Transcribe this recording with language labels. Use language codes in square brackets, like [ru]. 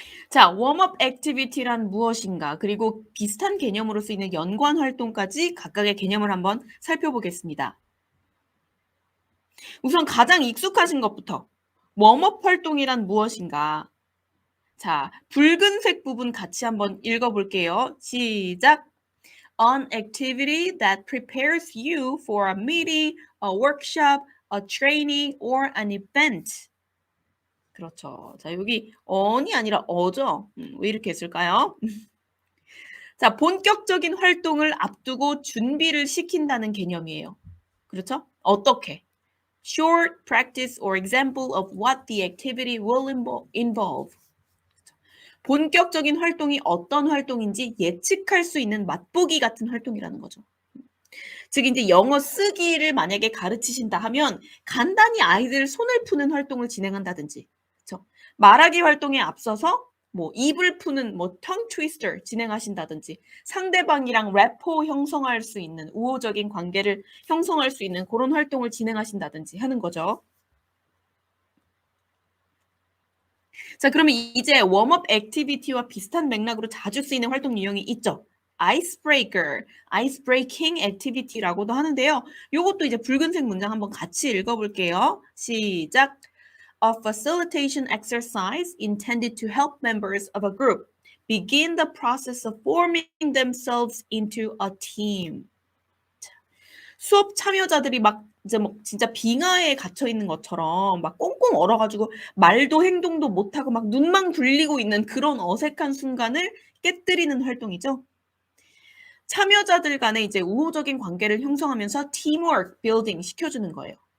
[ko] 자, 웜업 액티비티란 무엇인가 그리고 비슷한 개념으로 쓰이는 연관 활동까지 각각의 개념을 한번 살펴보겠습니다. 우선 가장 익숙하신 것부터 웜업 활동이란 무엇인가? 자, 붉은색 부분 같이 한번 읽어볼게요. 시작! [en] An activity that prepares you for a meeting, a workshop, a training, or an event. [ko] 그렇죠. 자, 여기 on이 아니라 어죠? 왜 이렇게 했을까요? 자, 본격적인 활동을 앞두고 준비를 시킨다는 개념이에요. 그렇죠? 어떻게? [en] Short practice or example of what the activity will involve. [ko] 본격적인 활동이 어떤 활동인지 예측할 수 있는 맛보기 같은 활동이라는 거죠. 즉 이제 영어 쓰기를 만약에 가르치신다 하면 간단히 아이들 손을 푸는 활동을 진행한다든지 그렇죠? 말하기 활동에 앞서서 뭐 입을 푸는 뭐 tongue twister 진행하신다든지 상대방이랑 래포 형성할 수 있는 우호적인 관계를 형성할 수 있는 그런 활동을 진행하신다든지 하는 거죠. 자, 그러면 이제 웜업 액티비티와 비슷한 맥락으로 자주 쓰이는 활동 유형이 있죠. 아이스브레이커, 아이스 브레이킹 액티비티라고도 하는데요. 이것도 이제 붉은색 문장 한번 같이 읽어볼게요. 시작. [en] A facilitation exercise intended to help members of a group begin the process of forming themselves into a team. [ko] 수업 참여자들이 막 이제 뭐 진짜 빙하에 갇혀 있는 것처럼 막 꽁꽁 얼어가지고 말도 행동도 못하고 막 눈만 굴리고 있는 그런 어색한 순간을 깨뜨리는 활동이죠. 참여자들 간에 이제 우호적인 관계를 형성하면서 teamwork building 시켜주는 거예요.